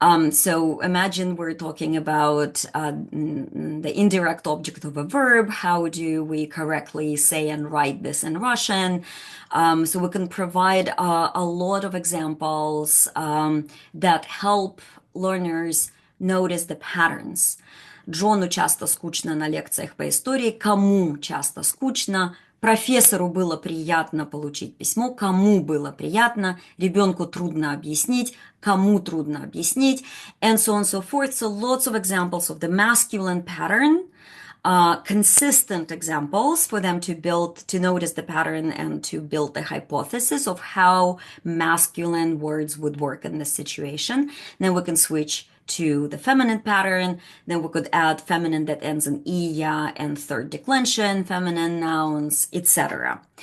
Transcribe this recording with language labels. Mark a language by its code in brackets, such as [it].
[en] So imagine we're talking about the indirect object of a verb. How do we correctly say and write this in Russian? So we can provide a lot of examples that help learners notice the patterns. [ru] Джону часто скучно на лекциях по истории. Кому часто скучно? Профессору было приятно получить письмо. Кому было приятно? Ребенку трудно объяснить. Кому трудно объяснить? [en] And so on and so forth. So lots of examples of the masculine pattern, consistent examples for them to notice the pattern and to build the hypothesis of how masculine words would work in this situation. Then we can switch to the feminine pattern. Then we could add feminine that ends in iya and third declension, feminine nouns, etc.